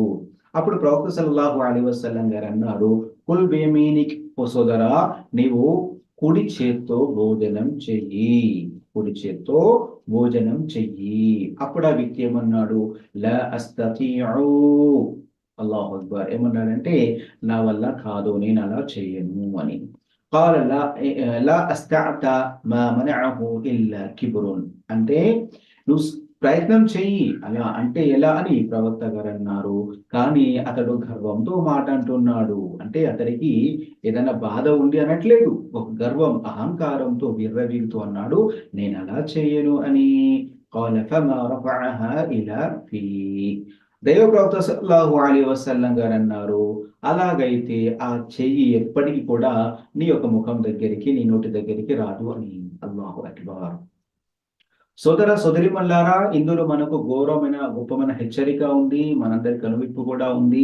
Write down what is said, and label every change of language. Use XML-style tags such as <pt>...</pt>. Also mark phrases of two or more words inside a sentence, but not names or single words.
<te>అప్పుడు ప్రవక్త</te> <ar>صلى الله عليه وسلم</ar> <te>గారు అన్నారు,</te> <ar>كل بيمينك,</ar> <te>ఓ సోదరా, నీవు కుడి చేత్తో భోజనం చెయ్యి, కుడి చేత్తో భోజనం చెయ్యి. అప్పుడు ఆ వ్యక్తి ఏమన్నాడు,</te> <ar>لا أستطيع, الله أكبر,</ar> <te>ఏమన్నాడంటే నా వల్ల కాదు, నేను అలా చేయను అని.</te> <ar>قال لا استطعت ما منعه الا كبر,</ar> <te>అంటే నువ్వు ప్రయత్నం చెయ్యి, అలా అంటే ఎలా అని ప్రవక్త గారు అన్నారు. కానీ అతడు గర్వంతో మాట అంటున్నాడు. అంటే అతడికి ఏదైనా బాధ ఉంది అనట్లేదు, ఒక గర్వం, అహంకారంతో విర్రవీగుతూ అన్నాడు, నేను అలా చేయను అని. قال فما رفعها الى في, దైవ ప్రవక్త</te> <ar>صلى الله عليه وسلم</ar> <te>గారు అన్నారు, అలాగైతే ఆ చెయ్యి ఎప్పటికీ కూడా నీ యొక్క ముఖం దగ్గరికి, నీ నోటి దగ్గరికి రాదు అని.</te> <ar>الله أكبر.</ar> <te>సోదర సోదరిమల్లారా, ఇందులో మనకు గొప్పమైన హెచ్చరిక ఉంది, మనందరి కనువిప్పు కూడా ఉంది.</te>